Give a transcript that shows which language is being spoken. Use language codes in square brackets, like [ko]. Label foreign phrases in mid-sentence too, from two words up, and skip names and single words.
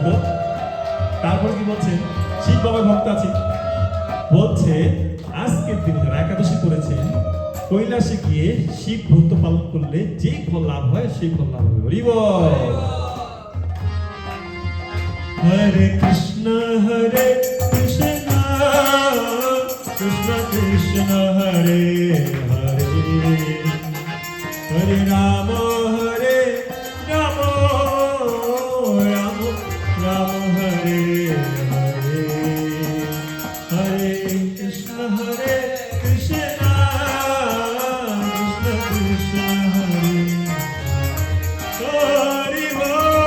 [bn] তারপর কি বলছে, শিব বাবার ভক্ত আছে। বলছে আজকের দিনে যারা একাদশী করেছেন, কৈলাসে গিয়ে শিব ব্রত পালন করলে যে ফল লাভ হয় সেই ফল লাভ হবে। হরি বল। [sa] Hare Krishna, Hare Krishna, Krishna Krishna, Hare Hare, Hare Rama, Hare Rama, Rama Rama, Hare Hare, Hare Krishna, Hare Krishna, Krishna Krishna, Hare Hare Bol.